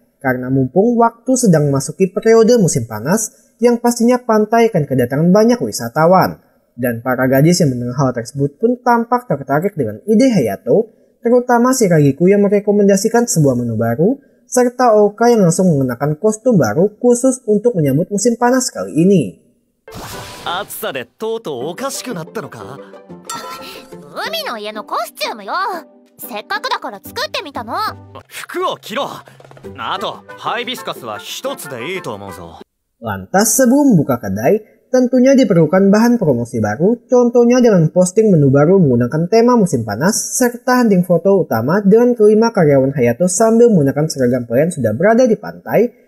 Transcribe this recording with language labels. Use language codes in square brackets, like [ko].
[id] Karena mumpung waktu sedang memasuki periode musim panas, yang pastinya pantai akan kedatangan banyak wisatawan. Dan para gadis yang mendengar hal tersebut pun tampak tertarik dengan ide Hayato, terutama si Ragiku yang merekomendasikan sebuah menu baru, serta Oka yang langsung mengenakan kostum baru khusus untuk menyambut musim panas kali ini. [ja] 暑さでとうとうおかしくなったのか？海の家のコスチュームよ。せっかくだから作ってみたの。服を着ろ。あとハイビスカスは1つでいいと思うぞ。 [id] Lantas sebelum buka kedai, tentunya diperlukan bahan promosi baru, contohnya dengan posting menu baru menggunakan tema musim panas, serta hunting foto utama dengan kelima karyawan Hayato sambil menggunakan seragam pelayan sudah berada di pantai.